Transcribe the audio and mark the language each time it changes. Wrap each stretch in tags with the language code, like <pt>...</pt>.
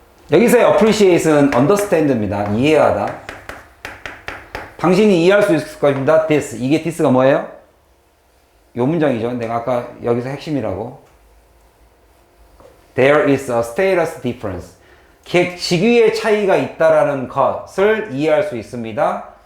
<ko>여기서의 appreciate은 understand입니다. 이해하다. 당신이 이해할 수 있을 것입니다.</ko> <en>this.</en> <ko>이게 this가 뭐예요? 요 문장이죠. 내가 아까 여기서 핵심이라고.</ko> <en>There is a status difference.</en> <ko>직위의 차이가 있다라는 것을 이해할 수 있습니다.</ko>